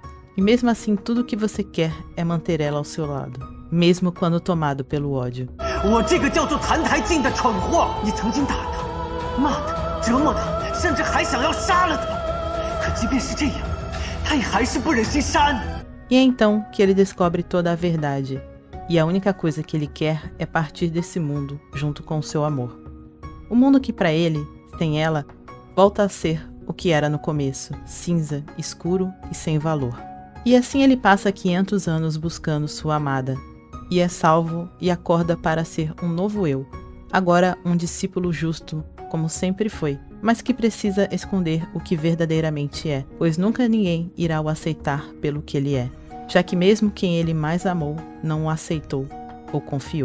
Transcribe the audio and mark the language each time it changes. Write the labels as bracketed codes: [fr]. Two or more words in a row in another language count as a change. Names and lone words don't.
[pt] E mesmo assim, tudo que você quer é manter ela ao seu lado, mesmo quando tomado pelo ódio. [zh] 我这个叫做澹台烬的蠢货，你曾经打他、骂他、折磨他，甚至还想要杀了他。可即便是这样，他也还是不忍心杀你。 [pt] E é então que ele descobre toda a verdade. E a única coisa que ele quer é partir desse mundo junto com o seu amor. O mundo que para ele, sem ela, volta a ser o que era no começo, cinza, escuro e sem valor. E assim ele passa 500 anos buscando sua amada, e é salvo e acorda para ser um novo eu, agora um discípulo justo, como sempre foi, mas que precisa esconder o que verdadeiramente é, pois nunca ninguém irá o aceitar pelo que ele é, já que mesmo quem ele mais amou não o aceitou ou confiou.